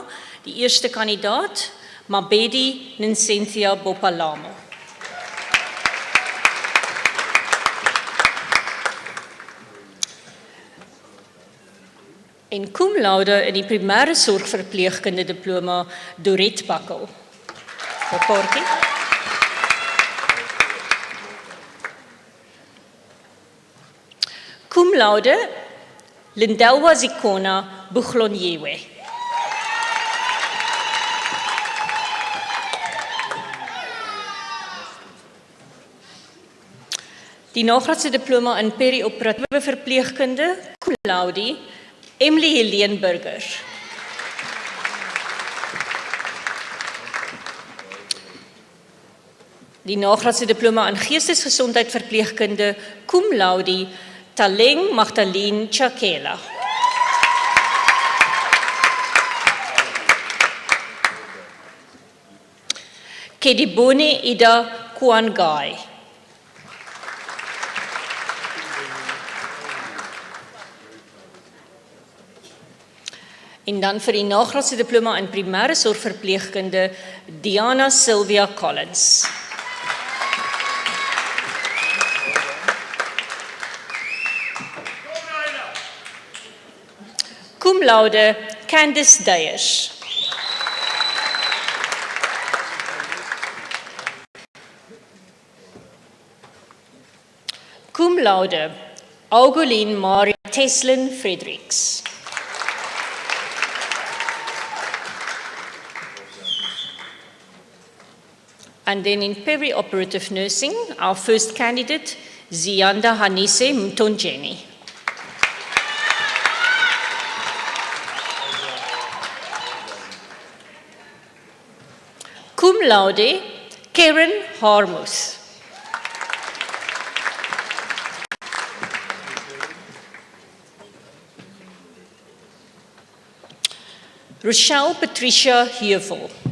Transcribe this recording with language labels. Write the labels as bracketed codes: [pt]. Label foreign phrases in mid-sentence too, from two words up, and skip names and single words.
[af] Die eerste kandidaat, Mabedi Nsenthia Bopalamo. En cum laude in die primêre sorgverpleegkunde diploma, Dorette Bakkel. Kaartjie. Cum laude, Lindelwa Zikona Buglonyewe. Die nagraadse diploma in perioperatiewe verpleegkunde, cum laude, Emily Helene Burger. Die nagraadse diploma in geestesgesondheid verpleegkunde, cum laude, Taleng Magdalene Chakela. Kedibone Ida Kwangai. En dan vir die nagraadse diploma in primêre sorgverpleegkunde, Diana Sylvia Collins. Cum laude, Candice Deyers. Cum laude, Auguline Marie Teslin Fredericks. [en] And then in peri-operative nursing, our first candidate, Ziyanda Hanise Mtonjeni. Cum laude, Karen Harmus. Rochelle Patricia Heuvel.